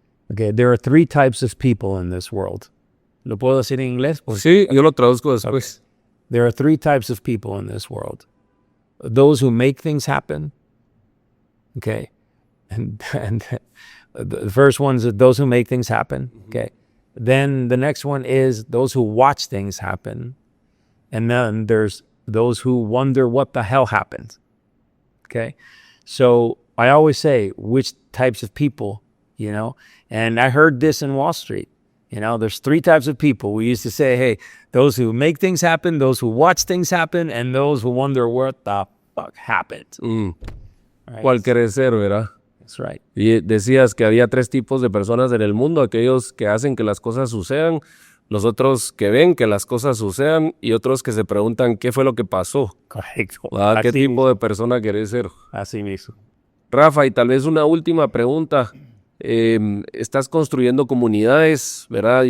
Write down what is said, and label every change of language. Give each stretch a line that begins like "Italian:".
English: Okay, there are 3 types of people in this world.
Spanish: ¿Lo puedo decir en inglés? Sí, yo lo traduzco después.
English: Okay. There are 3 types of people in this world. Those who make things happen. Okay. And the first one is those who make things happen. Okay. Then the next one is those who watch things happen. And then there's those who wonder what the hell happened. Okay. So I always say, which types of people, and I heard this in Wall Street. There's 3 types of people. We used to say, hey, those who make things happen, those who watch things happen, and those who wonder what the fuck happened. Right.
Spanish: ¿Cuál querés ser, verdad?
English: That's right.
Spanish: Y decías que había 3 tipos de personas en el mundo: aquellos que hacen que las cosas sucedan, los otros que ven que las cosas sucedan, y otros que se preguntan qué fue lo que pasó. Correcto. ¿Qué tipo de persona querés ser? Así mismo. Rafa, y tal vez una última pregunta. Estás construyendo comunidades, ¿verdad?